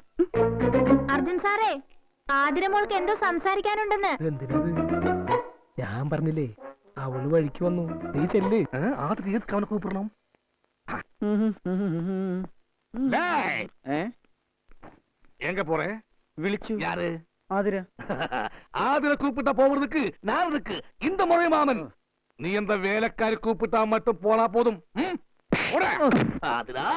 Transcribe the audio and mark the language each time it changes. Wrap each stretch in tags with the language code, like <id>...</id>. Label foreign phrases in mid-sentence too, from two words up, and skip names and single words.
<ml>അർജുൻ സാറേ, ആതിരമോൾക്ക് എന്തോ സംസാരിക്കാനുണ്ടെന്ന്. ഞാൻ പറഞ്ഞില്ലേ, അവള് വഴിക്ക് വന്നു. നീ ചെല്ല്.</ml> <ta>கூப்பிடணும். எங்க போறே?</ta> <ml>വിളിച്ചു.</ml> <ta>யாரு? ആതിര. ஆதிர கூப்பிட்டா போவதுக்கு நான் இருக்கு. இந்த முறை மாமன் நீ அந்த வேலைக்காரி கூப்பிட்டா மட்டும் போனா போதும். ஆதிரா</ta>